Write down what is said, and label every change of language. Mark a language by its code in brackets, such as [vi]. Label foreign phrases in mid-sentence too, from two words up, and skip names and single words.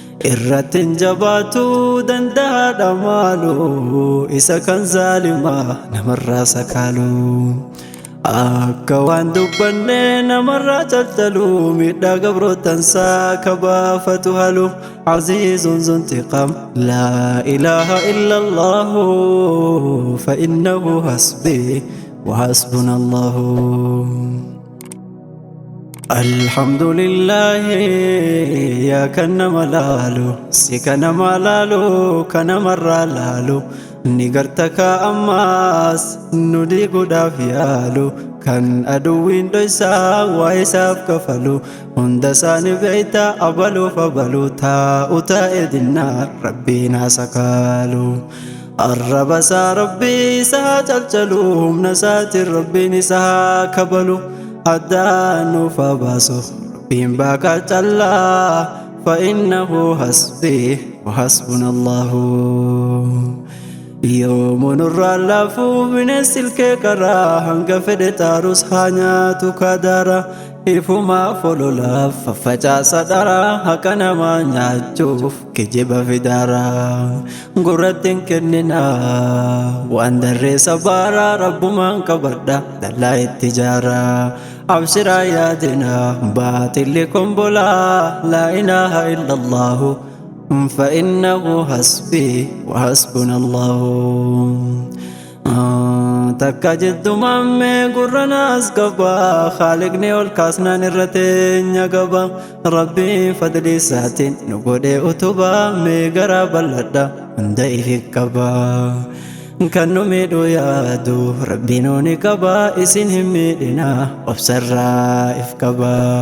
[om] Irratti hin jabaatu danda'a dhamaalu, isa kan zaalimaa namarraa sakaalu. Akka waan dubbanne namarraa calcalu, miidhaa gabrootan saa ka baafatu halu. [ar] عزيز ذو انتقام، لا إله إلا الله، فإنه حسبي، وحسبنا الله. الحمد لله, [om] yaa kan nama laalu, si ka nama laalu, ka namarraa laalu. Ni garta ka ammaas, nu diiguudhaaf yaalu, kan aduwwiin dhoysaa waa isaaf kafalu. Hunda isaanii beeyta abaluuf abalu, taa'u taa'e dinnaa Rabbiin haa sakaalu. Arraba isaa Rabbii isaa calcalu, humna isaatiin Rabbiin isaa kabalu. Addaan nuuf haa baasu, Rabbiin baakaa callaa, [ar] فإنه حسبي، وحسبنا الله. [om] Yoomuu nurraa laafu bineensi ilkee qaraa, hanga fedhe taarus haa nyaatu kaadaara. Ifumaaf ololaaf faffacaasa dhara, haqa namaa nyaachuuf kijiba fidara. Gurratti hin kennina waan darree sabaara, Rabbumaan qabadha dallaa itti jaara. Abshiraa yaadina baatilli kombola, [ar] لا إله إلا الله فإنه حسبي وحسبنا الله. [om] Ah, takka jettu mammee gurra naas qaba, Khaalikni ol kaasnaan irra teenya qaba. Rabbiin fadli isaatiin nu godhee utuba, mee garaa bal'adha hunda ifi qaba. Kan nu miidhu yaadu Rabbiin ni qaba, isin hin miidhina, obsarraa if qaba.